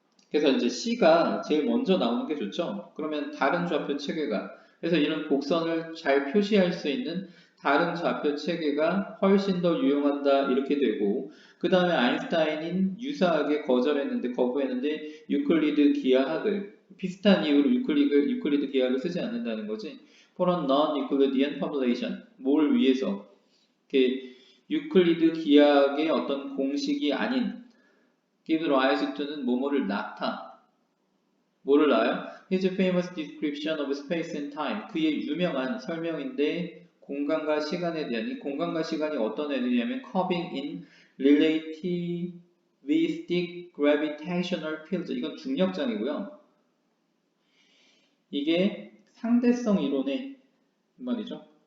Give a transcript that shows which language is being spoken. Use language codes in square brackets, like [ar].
[ko] 그래서 이제 C가 제일 먼저 나오는 게 좋죠. 그러면 다른 좌표 체계가 그래서 이런 곡선을 잘 표시할 수 있는 다른 좌표 체계가 훨씬 더 유용한다 이렇게 되고 그 다음에 아인슈타인은 유사하게 거부했는데 유클리드 기하학을 비슷한 이유로 유클리드 기하학을 쓰지 않는다는 거지. [en] For a non-Euclidean population [ko] 뭘 위해서 유클리드 기하학의 어떤 공식이 아닌 [en] give rise to [ko] 는 뭐뭐를 낳다. 뭐를 낳아요? [en] His famous description of space and time. [ko] 그의 유명한 설명인데 공간과 시간에 대한 이 공간과 시간이 어떤 애들이냐면 [en] curving in relativistic gravitational fields. [ko] 이건 중력장이고요. 이게 상대성 이론의 말이죠.